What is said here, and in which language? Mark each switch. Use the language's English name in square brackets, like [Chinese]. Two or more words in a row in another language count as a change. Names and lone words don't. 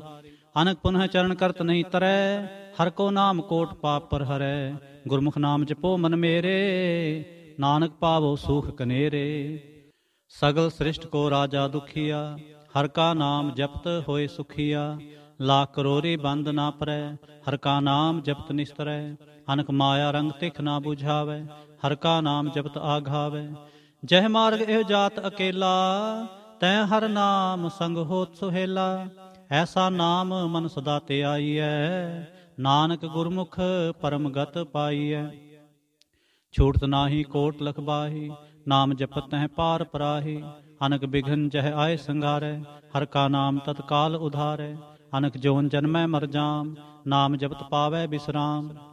[Punjabi] ਅਨਕ ਪੁਨਹ ਚਰਨ ਕਰਤ ਨਹੀਂ ਤਰੈ ਹਰ ਕੋ ਨਾਮ ਕੋਟ ਪਾਪ ਪਰ ਹਰੈ। ਗੁਰਮੁਖ ਨਾਮ ਜਪੋ ਮਨ ਮੇਰੇ ਨਾਨਕ ਪਾਵੋ ਸੂਖ ਕਨੇਰੇ। ਸਗਲ ਸ੍ਰਿਸ਼ਟ ਕੋ ਰਾਜਾ ਦੁਖੀਆ ਹਰ ਕਾ ਨਾਮ ਜਪਤ ਹੋਏ ਸੁਖੀਆ। ਲਾਖ ਕਰੋਰੀ ਬੰਦ ਨਾ ਪਰੈ। ਹਰ ਕਾ ਨਾਮ ਜਪਤ ਨਿਸਤਰੈ, ਅਨਕ ਮਾਇਆ ਰੰਗ ਤਿਖ ਨਾ ਬੁਝਾਵੈ। ਹਰ ਕਾ ਨਾਮ ਜਪਤ ਆਘਾਵੈ, ਜਹ ਮਾਰਗ ਏਹ ਜਾਤ ਅਕੇਲਾ। ਤੈ ਹਰ ਨਾਮ ਸੰਗ ਹੋਤ ਸੁਹੇਲਾ, ਐਸਾ ਨਾਮ ਮਨ ਸਦਾ ਤੇ ਆਈਐ। ਨਾਨਕ ਗੁਰਮੁਖ ਪਰਮ ਗਤ ਪਾਈਐ। ਛੂਟਤ ਨਾਹੀ ਕੋਟ ਲਖ ਬਾਹੀ, ਨਾਮ ਜਪਤ ਤਹ ਪਾਰ ਪਰਾਹੀ। ਅਨਕ ਬਿਘਨ ਜਹ ਆਏ ਸੰਘਾਰੈ, ਹਰ ਕਾ ਨਾਮ ਤਤਕਾਲ ਉਧਾਰੈ। ਅਨਕ ਜੋਨ ਜਨਮੈ ਮਰ ਜਾਮ, ਨਾਮ ਜਪਤ ਪਾਵੈ ਬਿਸਰਾਮ।